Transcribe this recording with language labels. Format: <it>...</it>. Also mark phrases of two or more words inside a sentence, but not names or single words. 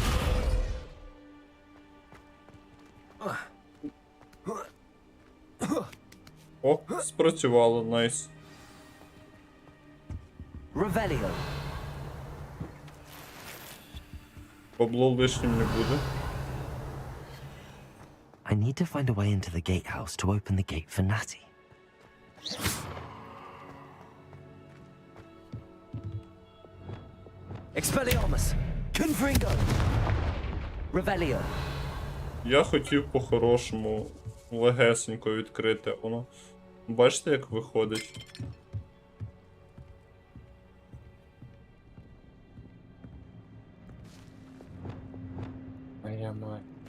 <uk>О, спрацювало, найс. Revelio. Бабло лишнім не буде.</uk> <en>I need to find a way into the gatehouse to open the gate for Natty.</en> <uk>Expelliarmus! Confringo! Revelio! Я хотів по-хорошому легесенько відкрити воно. Бачите, як виходить? А я маю.</uk>